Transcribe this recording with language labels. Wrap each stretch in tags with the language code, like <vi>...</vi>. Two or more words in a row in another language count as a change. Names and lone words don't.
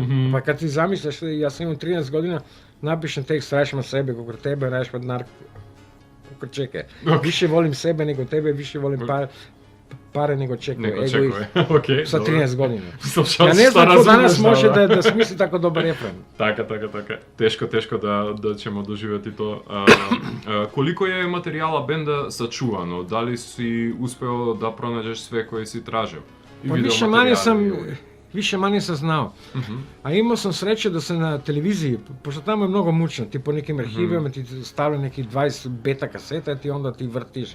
<sr>Pa kad ti zamisliš, ja sam imam 13 godina, napišem tekst, radiš na sebe, kako tebe, radiš pod narko. Čekaj, više volim sebe nego tebe, više volim pare nego čekuje. Sa 13 godina. Ja ne znam ko danas može da smisli tako dobar refren. Така. Тешко да ćemo doživjeti to. Koliko je materijala benda sačuvano? Da li si uspeo da pronađeš sve koje si tražio? Pa više manje sam znao. A imao sam sreće da se na televiziji, pošto tamo je mnogo mučno, ti po nekim arhivima ti stavlja neki 20 beta kaseta i ti onda ti vrtiš.</sr>